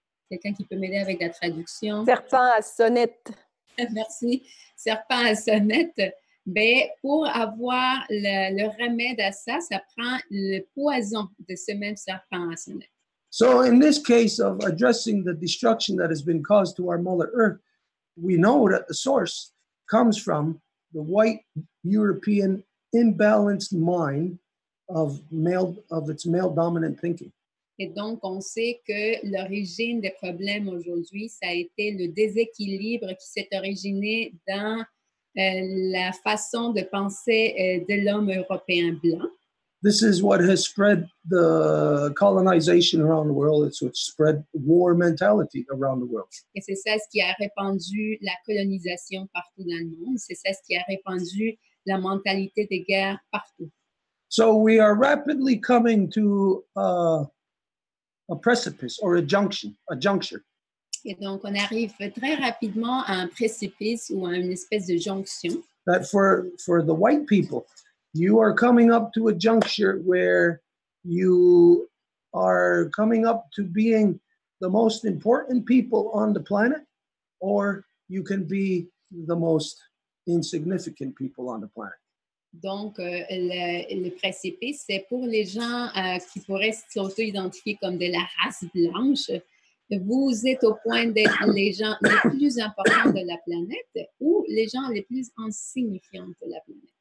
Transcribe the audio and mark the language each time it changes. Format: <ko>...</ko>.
<fr>Quelqu'un qui peut m'aider avec la traduction? Serpent à sonnette. Merci. Serpent à sonnette. Ben, pour avoir le remède à ça, ça prend le poison de ce même serpent à sonnette.</fr> <en>So in this case of addressing the destruction that has been caused to our Mother Earth, we know that the source comes from the white European imbalanced mind of its male dominant thinking.</en> <fr>Et donc, on sait que l'origine des problèmes aujourd'hui, ça a été le déséquilibre qui s'est originé dans la façon de penser de l'homme européen blanc.</fr> <en>This is what has spread the colonization around the world. It's what spread war mentality around the world.</en> <fr>Et c'est ça ce qui a répandu la colonisation partout dans le monde. C'est ça ce qui a répandu la mentalité de guerre partout.</fr> <en>So we are rapidly coming to a precipice or a juncture.</en> <fr>Et donc, on arrive très rapidement à un précipice ou à une espèce de jonction.</fr> <en>That for the white people, you are coming up to a juncture where you are coming up to being the most important people on the planet, or you can be the most insignificant people on the planet.</en> <fr>Donc, le précipice, c'est pour les gens qui pourraient s'auto-identifier comme de la race blanche. Vous êtes au point d'être les gens les plus importants de la planète ou les gens les plus insignifiants de la planète.</fr>